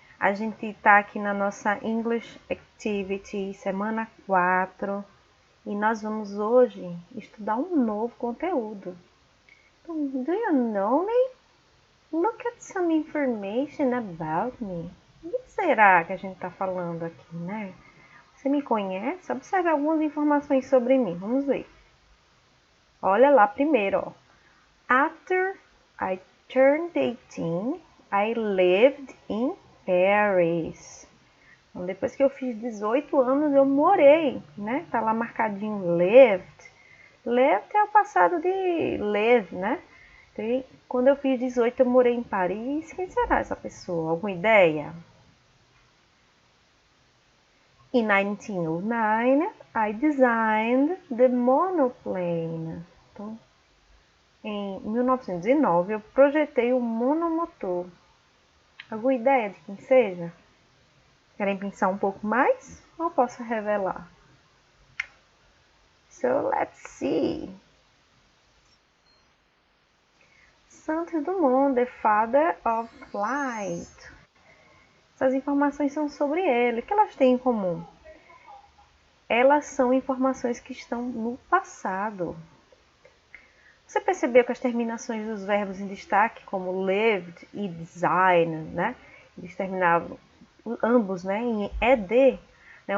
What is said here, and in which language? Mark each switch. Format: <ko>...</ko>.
<pt>A gente está aqui na nossa English Activity, semana 4, e nós vamos hoje estudar um novo conteúdo.</pt> <en>Então, do you know me? Look at some information about me.</en> <pt>O que será que a gente está falando aqui, né? Você me conhece? Observe algumas informações sobre mim. Vamos ver. Olha lá primeiro, ó.</pt> <en>After I turned 18, I lived in Paris.</en> <pt>Então, depois que eu fiz 18 anos, eu morei, né? Tá lá marcadinho lived. Lived é o passado de live, né? Então, quando eu fiz 18, eu morei em Paris. Quem será essa pessoa? Alguma ideia?</pt> <en>In 1909, I designed the monoplane.</en> <pt>Então, em 1909, eu projetei o monomotor. Alguma ideia de quem seja? Querem pensar um pouco mais? Ou posso revelar?</pt> <en>So, let's see. Santos Dumont, the father of flight.</en> <pt>Essas informações são sobre ele. O que elas têm em comum? Elas são informações que estão no passado. Você percebeu que as terminações dos verbos em destaque, como lived e designed, né? Eles terminavam ambos, né, em ed, né?</pt>